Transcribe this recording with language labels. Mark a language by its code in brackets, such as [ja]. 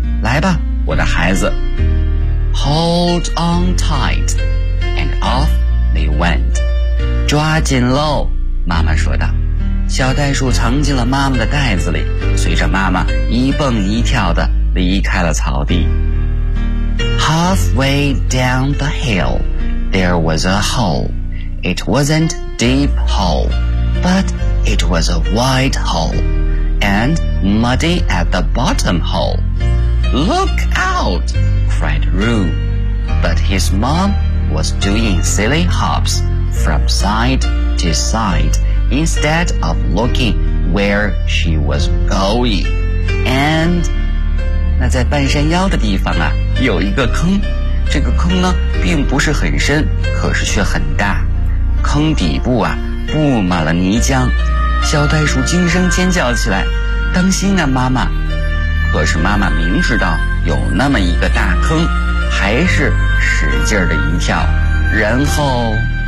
[zh] 来吧，我的孩子。 [en] Hold on tight, and off they went. [zh] 抓紧喽，妈妈说道。小袋鼠藏进了妈妈的袋子里，随着妈妈一蹦一跳地离开了草地。 [en] Halfway down the hill, there was a hole. It wasn't deep hole, but it was a wide hole, and muddy at the bottom hole. Look out! cried Roo. But his mom was doing silly hops from side to side instead of looking where she was going. And [zh] 那在半山腰的地方啊有一个坑，这个坑呢并不是很深，可是却很大，坑底部啊布满了泥浆。小袋鼠惊声尖叫起来，当心啊妈妈。可是妈妈明知道有那么一个大坑，还是使劲的一跳，然后